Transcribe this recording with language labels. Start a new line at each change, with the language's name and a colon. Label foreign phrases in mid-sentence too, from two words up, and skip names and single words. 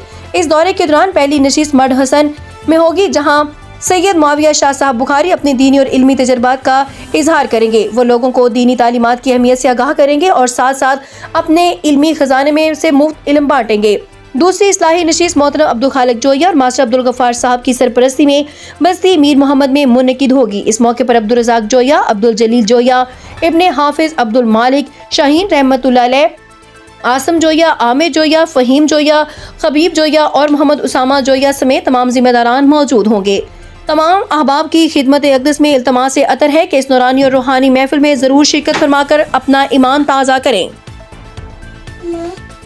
Urdu: اس دورے کے دوران پہلی نشست مڈ حسن میں ہوگی، جہاں سید معاویہ شاہ صاحب بخاری اپنے دینی اور علمی تجربات کا اظہار کریں گے۔ وہ لوگوں کو دینی تعلیمات کی اہمیت سے آگاہ کریں گے اور ساتھ ساتھ اپنے علمی خزانے میں سے مفت علم بانٹیں گے۔ دوسری اصلاحی نشست محترم عبدالخالق جویہ اور ماسٹر عبدالغفار صاحب کی سرپرستی میں بستی میر محمد میں منعقد ہوگی۔ اس موقع پر عبدالرزاق جویہ، عبدالجلیل جویہ، ابن حافظ عبدالمالک شاہین
Arabic: رحمۃ اللہ علیہ،
Urdu: آسم جویہ، عامر جویہ، فہیم جویہ، خبیب جویہ اور محمد اسامہ جویہ سمیت تمام ذمہ داران موجود ہوں گے۔ تمام احباب کی خدمت اقدس میں التماس عطر ہے کہ اس نورانی اور روحانی محفل میں ضرور شرکت فرما کر اپنا ایمان تازہ کریں۔